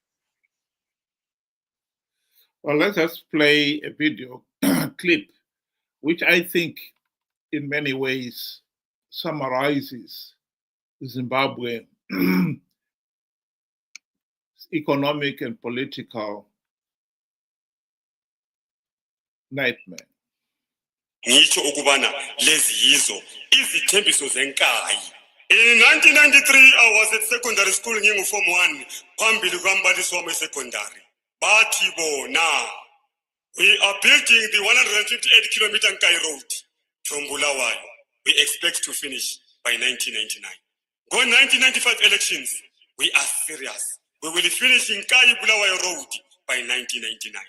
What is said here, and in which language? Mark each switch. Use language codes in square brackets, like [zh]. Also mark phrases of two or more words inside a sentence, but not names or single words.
[en] Well, let's just play a video clip, which I think in many ways summarizes Zimbabwe economic and political nightmare. [nd] ngitsho ukubana lezi yizo izithembiso zenkayi. [en] In 1993 I was at secondary school [nd] ngingu-form 1 phambili kwambalisi wami [en] secondary. [nd] Bathi bona [en] we are building the 158 kilometer Nkayi road from Bulawayo. We expect to finish by 1999. Go 1995 elections, we are serious. We will finish Nkayi Bulawayo road by 1999.